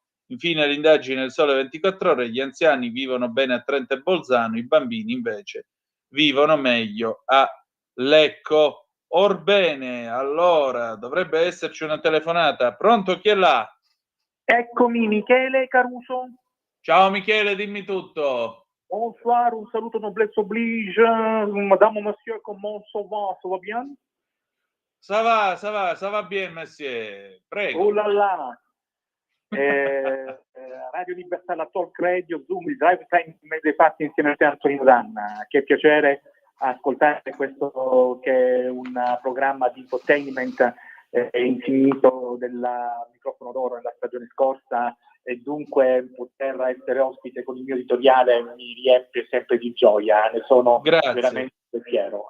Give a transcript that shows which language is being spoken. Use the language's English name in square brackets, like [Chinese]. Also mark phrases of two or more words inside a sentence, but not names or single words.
[Italian] Infine l'indagine del Sole 24 Ore, gli anziani vivono bene a Trento e Bolzano, i bambini invece vivono meglio a Lecco. Orbene, allora dovrebbe esserci una telefonata. Pronto, chi è là? Eccomi, Michele Caruso. Ciao Michele, dimmi tutto. [French] Bonsoir, un saluto noblesse oblige, madame, monsieur, comment ça va bien? Ça va bien, monsieur. [Italian] Prego. [French] Oh là là. [Italian] Radio Libertà, la Talk Radio, Zoom, il [English] Drive Time [Italian] dei fatti insieme a te Antonino Danna. Che piacere ascoltare questo che è un programma di infotainment infinito del microfono d'oro nella stagione scorsa, e dunque poter essere ospite con il mio editoriale mi riempie sempre di gioia, ne sono veramente fiero.